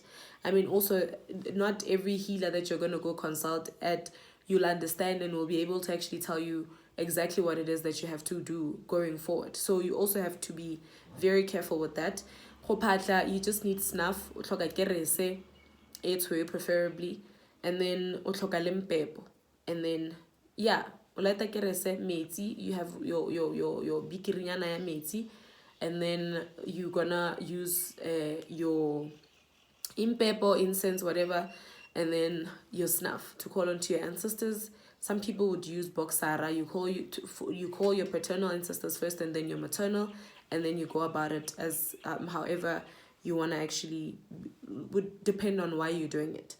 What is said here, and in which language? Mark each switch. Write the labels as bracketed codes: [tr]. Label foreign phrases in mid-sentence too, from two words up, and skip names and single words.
[en] I mean, also, not every healer that you're going to go consult at, you'll understand and will be able to actually tell you exactly what it is that you have to do going forward. So you also have to be very careful with that. You just need snuff, preferably, and then and then you have your [tn] bikirinyana ya metsi, [en] and then you're gonna use your impepo, incense, whatever, and then your snuff to call on to your ancestors. Some people would use boxara. You call your paternal ancestors first, and then your maternal, and then you go about it as however you want to actually, would depend on why you're doing it.